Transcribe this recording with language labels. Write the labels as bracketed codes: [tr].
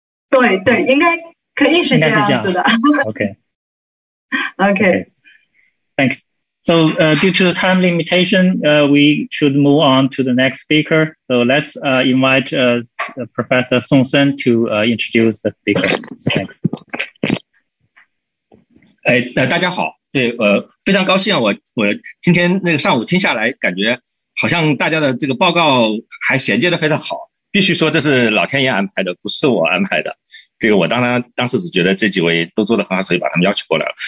[zh] 对，应该可以是这样子的。 [en] Okay. Thanks. So due to the time limitation, we should move on to the next speaker. So let's invite Professor Song Sen to introduce the speaker. Thanks. [zh] 大家好，对，非常高兴啊，我今天那个上午听下来，感觉好像大家的这个报告还衔接的非常好，必须说这是老天爷安排的，不是我安排的。这个我当时只觉得这几位都做得很好，所以把他们邀请过来了。